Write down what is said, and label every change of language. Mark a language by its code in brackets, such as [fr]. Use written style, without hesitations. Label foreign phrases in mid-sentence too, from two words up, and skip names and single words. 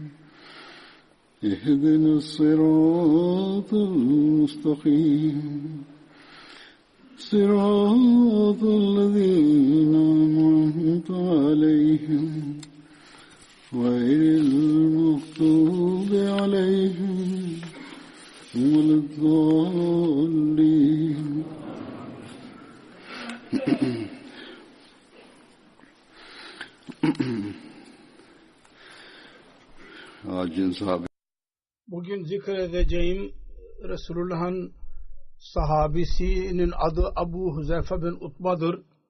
[ar] اهدنا الصراط المستقيم صراط الذين أنعمت عليهم غير المغضوب عليهم ولا الضالين. [tr] Bugün zikredeceğim Resulullah'ın sahabisinin adı Abu Huzeyfe bin Utba'dır.